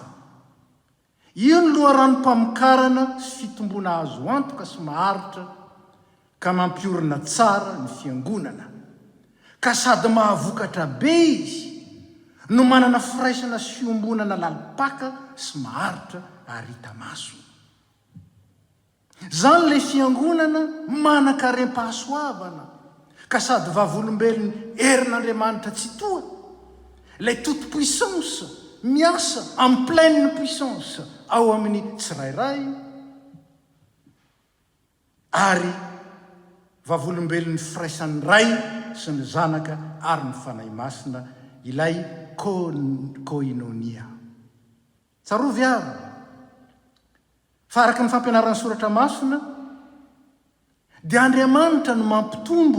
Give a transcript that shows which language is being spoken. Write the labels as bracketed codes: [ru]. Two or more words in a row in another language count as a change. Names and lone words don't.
[mg] Io ny loharanom-pamokarana sy fitomboana azo antoka sy maharitra ka mampiorina tsara ny fiangonana, ka sady mahavokatra be izy no manana firaisana sy fiombonana lalipaka sy maharitra ary hita maso. Zany le fiangonana manan-karem-pahasoavana, ka sady vavolombelony herin'Andriamanitra tsy toa, [fr] le toute puissance [mg] miasa [fr] en pleine puissance [mg] ao amin'ny tsirairay ary vavolombelon'ny firaisan'ny ray sy ny zanaka ary ny fanahy masina ilay koinonia. Tsarovy ary fa araka ny fampianaran'ny soratra masina dia Andriamanitra no mampitombo.